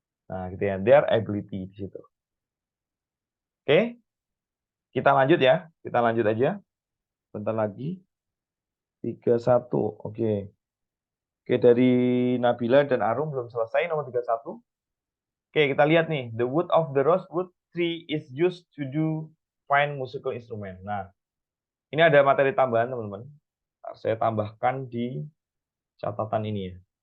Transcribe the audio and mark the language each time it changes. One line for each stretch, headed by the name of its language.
Indonesian: Nah, gitu ya.
English: Their ability
Indonesian: di situ. Oke. Kita lanjut ya. Kita lanjut aja. Bentar lagi. 31. Oke. Oke, dari Nabila dan Arum belum selesai nomor 31. Oke, kita lihat nih.
English: The wood of the rosewood tree is used to do fine musical instrument.
Indonesian: Nah, ini ada materi tambahan, teman-teman. Saya tambahkan di catatan ini ya.